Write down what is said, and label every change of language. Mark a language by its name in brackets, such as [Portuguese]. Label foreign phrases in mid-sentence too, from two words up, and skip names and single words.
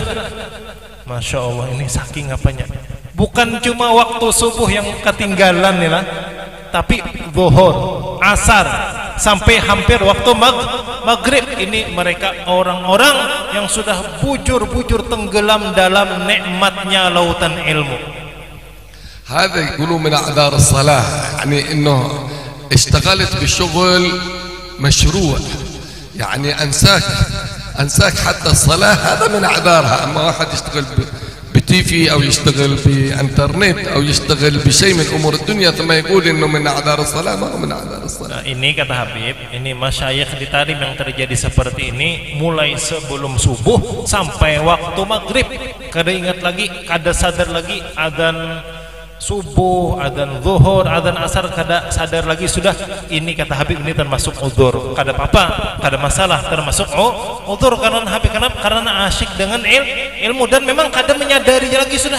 [Arabic] ما شاء الله, [Indonesian] ini saking apanya. Bukan cuma waktu subuh yang ketinggalan nih lah, tapi zuhur, asar, sampai hampir waktu maghrib. Ini mereka orang-orang yang sudah bujur-bujur tenggelam dalam nikmatnya lautan ilmu. [Arabic] هذا يقولوا من أعذار الصلاة، يعني إنه اشتغلت بشغل مشروع، يعني أنساك حتى الصلاة، هذا من أعذارها. أما واحد يشتغل بتيفي أو يشتغل بإنترنت أو يشتغل بشيء من أمور الدنيا ثم يقول إنه من أعذار الصلاة، ما هو من أعذار الصلاة. [Indonesian] Ini kata Habib, ini masyayikh di Tarim yang terjadi seperti ini mulai sebelum subuh sampai waktu maghrib. [Banjar] Kada ingat lagi, kada sadar lagi, adzan subuh, adzan zuhur, adzan asar, kada sadar lagi sudah. [Indonesian] Ini kata Habib, ini termasuk udzur. Kada apa-apa, kada masalah, termasuk udzur karena Habib karena asyik dengan ilmu dan memang kada menyadari lagi sudah.